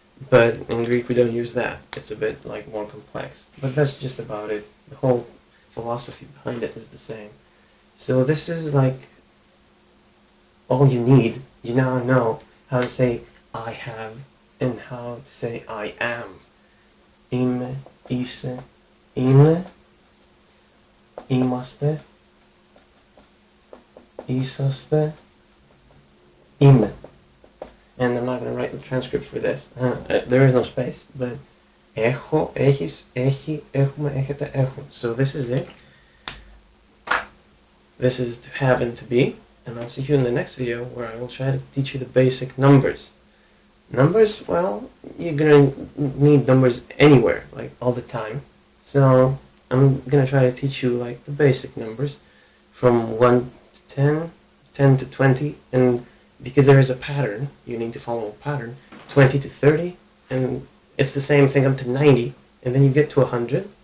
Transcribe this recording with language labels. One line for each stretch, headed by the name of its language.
English: But in Greek, we don't use that. It's a bit, like, more complex. But that's just about it. The whole philosophy behind it is the same. So this is, like, all you need. You now know how to say I have and how to say I am.
Greek: Είμαι, είσαι, είναι, είμαστε, είσαστε, είμαι.
English: And I'm not going to write the transcript for this. There is no space.
Greek: But έχω, έχεις, έχει, έχουμε, έχετε, έχουν.
English: So this is it. This is to have and to be. And I'll see you in the next video where I will try to teach you the basic numbers. Numbers, well, you're going to need numbers anywhere, like all the time. So I'm going to try to teach you like the basic numbers from 1 to 10, 10 to 20, and because there is a pattern, you need to follow a pattern, 20 to 30, and it's the same thing up to 90, and then you get to 100.